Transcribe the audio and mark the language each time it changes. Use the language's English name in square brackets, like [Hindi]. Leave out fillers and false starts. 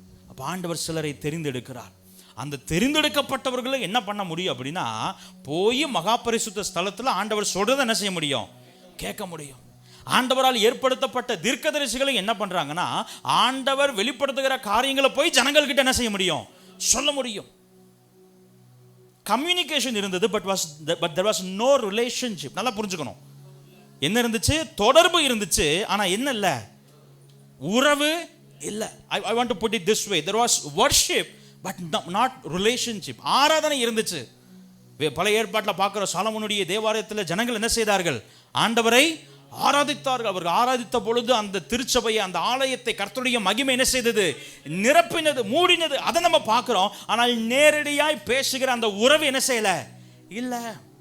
[Tamil] அப்ப ஆண்டவர் சிலரை தெரிந்தெடுக்கிறார். அந்த தெரிந்தெடுக்கப்பட்டவர்களை என்ன பண்ண முடியும் அப்படின்னா, போய் மகா பரிசுத்த ஸ்தலத்துல ஆண்டவர் சொல்றதை என்ன செய்ய முடியும்? கேட்க முடியும். ஆண்டவரால் ஏற்படுத்தப்பட்ட தீர்க்கதரிசிகளை என்ன பண்றாங்கன்னா, ஆண்டவர் வெளிப்படுத்துகிற காரியங்களை போய் ஜனங்கள் கிட்ட என்ன செய்ய முடியும்? சொல்ல முடியும். [English] Communication இருந்தது, but there was no relationship. [Tamil] நல்லா புரிஞ்சுக்கணும். என்ன இருந்துச்சு? தொடர்பு இருந்துச்சு, ஆனா என்ன இல்ல? உறவு இல்ல. [English] I want to put it this way, there was worship but not relationship. [Tamil] ஆராதனை இருந்துச்சு. பழைய ஏற்பாட்டில் பார்க்கிற சாலமோனுடைய தேவாலயத்தில் ஜனங்கள் என்ன செய்தார்கள்? ஆண்டவரை ஆராதித்தார்கள். அவர்கள் ஆராதித்த பொழுது அந்த திருச்சபையை, அந்த ஆலயத்தை கர்த்தருடைய மகிமை என்ன செய்தது? நிரப்பினது, மூடினது. அதை நம்ம பார்க்கிறோம். ஆனால் நேரடியாய் பேசுகிற அந்த உறவு என்ன செய்யல? இல்ல.